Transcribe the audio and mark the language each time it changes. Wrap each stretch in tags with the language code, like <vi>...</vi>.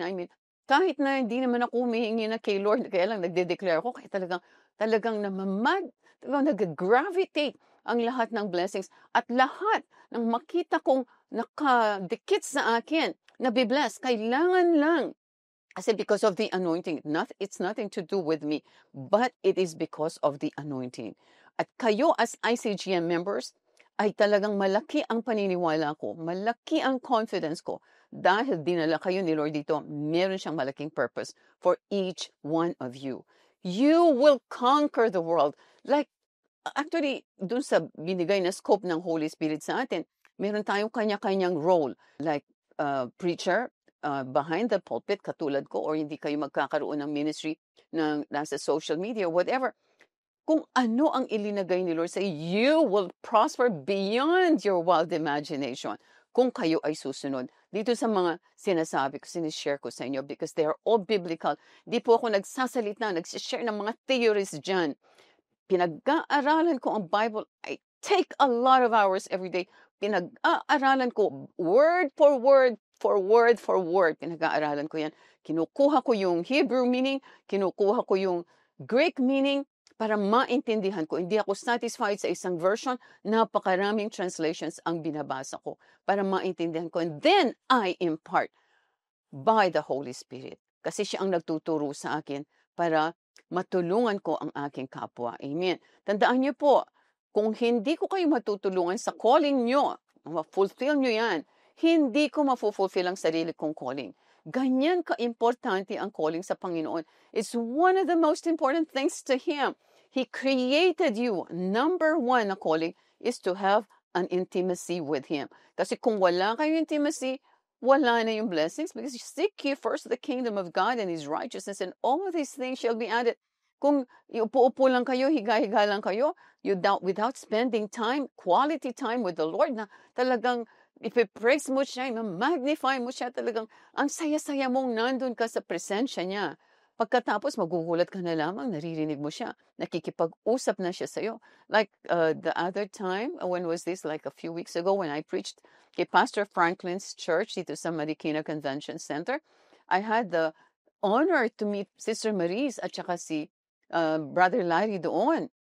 <tl>I mean, kahit na hindi naman ako humihingi na kay Lord, kaya lang nagde-declare ako, kaya talagang nag-gravitate ang lahat ng blessings at lahat ng makita kong nakadikit sa akin, nabibless, kailangan lang.</tl> <en>Kasi because of the anointing, it's nothing to do with me, but it is because of the anointing.</en> <tl>At kayo as ICGM members, ay talagang malaki ang paniniwala ko, malaki ang confidence ko, dahil dinala kayo ni Lord dito, meron siyang malaking purpose</tl> <en>for each one of you. You will conquer the world.</en> <tl>Like, actually, dun sa binigay na scope ng Holy Spirit sa atin, meron tayong kanya-kanyang role. Like, preacher,</tl> <en>behind the pulpit,</en> <tl>katulad ko, or hindi kayo magkakaroon ng ministry ng nasa social media, whatever. Kung ano ang ilinagay ni Lord sa</tl> <en>you will prosper beyond your wild imagination</en> <tl>kung kayo ay susunod. Dito sa mga sinasabi ko, sinishare ko sa inyo</tl> <en>because they are all biblical.</en> <tl>Di po ako nagsasalita, nagsishare ng mga theories dyan. Pinag-aaralan ko ang Bible.</tl> <en>I take a lot of hours every day.</en> <tl>Pinag-aaralan ko</tl> <en>word for word,</en> <tl>pinag-aaralan ko yan. Kinukuha ko yung Hebrew meaning, kinukuha ko yung Greek meaning, para maintindihan ko. Hindi ako satisfied sa isang version, napakaraming translations ang binabasa ko para maintindihan ko.</tl> <en>And then I impart by the Holy Spirit.</en> <tl>Kasi siya ang nagtuturo sa akin para matulungan ko ang aking kapwa. Amen. Tandaan niyo po, kung hindi ko kayo matutulungan sa calling nyo, ma-fulfill nyo yan, hindi ko ma-fulfill ang sarili kong calling. Ganyan ka-importante ang calling sa Panginoon.</tl> <en>It's one of the most important things to Him. He created you. Number one</en> <tl>na</tl> <en>calling is to have an intimacy with Him.</en> <tl>Kasi kung wala kayong intimacy, wala na yung blessings,</tl> <en>because you seek ye first the kingdom of God and His righteousness, and all of these things shall be added.</en> <tl>Kung upo-upo lang kayo, higa-higa lang kayo,</tl> <en>without spending time, quality time with the Lord,</en> <tl>na talagang ipipraise mo siya, magnify mo siya, talagang ang saya-saya mong nandun ka sa presensya niya. Pagkatapos, magugulat ka na lamang, naririnig mo siya, nakikipag-usap na siya sa'yo.</tl> <en>Like the other time, when was this? Like a few weeks ago when I preached kay Pastor Franklin's church</en> <tl>dito sa</tl> <en>Marikina Convention Center, I had the honor to meet Sister Maris</en> <tl>at saka si</tl> <en>Brother Larry</en> <tl>doon.</tl>